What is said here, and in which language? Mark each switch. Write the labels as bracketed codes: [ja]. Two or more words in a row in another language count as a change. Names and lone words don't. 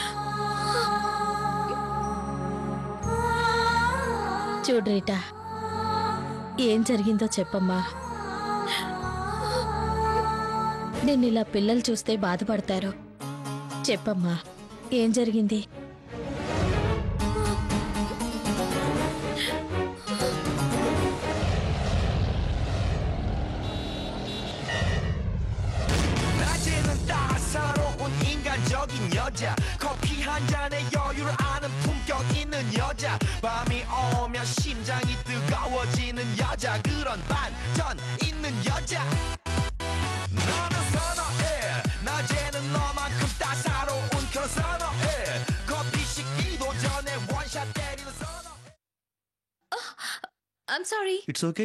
[te] చూడు రీటా, ఏం జరిగిందో చెప్పమ్మా. నిన్నిలా పిల్లలు చూస్తే బాధపడతారు. చెప్పమ్మా, ఏం జరిగింది? [ko] 여자 커피 한 잔에 여유를 아는 품격 있는 여자 밤이 오면 심장이 뜨거워지는 여자 그런 반전 있는 여자 너는 선어해 낮에는 너만큼 따사로운 그런 선어해 커피 식기도 전에 원샷 때리는 선어해. [en] I'm sorry. It's okay.